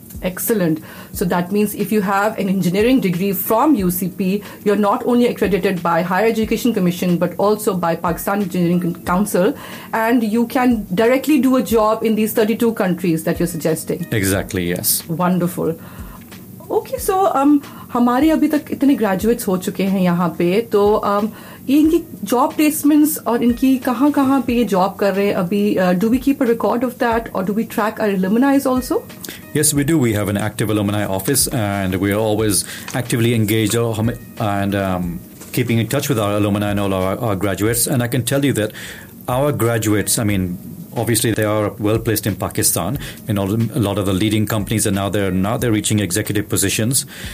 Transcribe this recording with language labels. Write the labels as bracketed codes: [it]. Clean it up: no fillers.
[en] Excellent. So that means if you have an engineering degree from UCP, you're not only accredited by Higher Education Commission, but also by Pakistan Engineering Council, and you can directly do a job in these 32 countries that you're suggesting. Exactly, yes. Wonderful. [hi] Okay, so हमारे अभी तक इतने graduates हो चुके हैं यहाँ पे, तो इनकी job placements और इनकी कहाँ कहाँ पे ये job कर रहे हैं अभी, [en] do we keep a record of that or do we track our alumni also? Yes, we do. We have an active alumni office and we are always actively engaged and keeping in touch with our alumni and all our graduates. And I can tell you that our graduates, I mean, obviously, they are well placed in Pakistan in a lot of the leading companies, and now they're reaching executive positions.